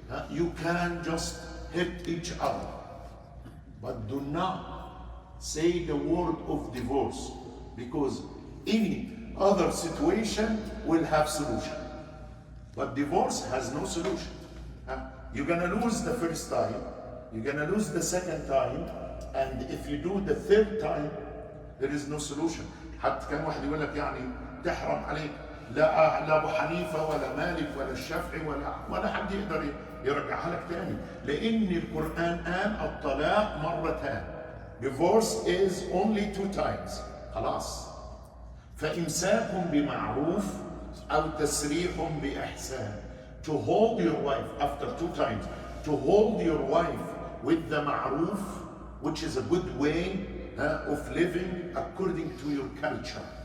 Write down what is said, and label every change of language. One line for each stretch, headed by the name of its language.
English: You can just hit each other, but do not say the word of divorce, because any other situation will have solution. But divorce has no solution. You're gonna lose the first time, you're gonna lose the second time, and if you do the third time, there is no solution.
Arabic: حتى كان واحد يقول لك يعني تحرم عليك لا ابو حنيفه ولا مالك ولا الشافعي ولا حد يقدر يرجعها لك تاني، لان القران قال الطلاق مرتان.
English: Divorce is only 2 times.
Arabic: خلاص. فإمساك بمعروف أو تسريح بإحسان.
English: To hold your wife after 2 times, to hold your wife with the ma'ruf, which is a good way of living according to your culture.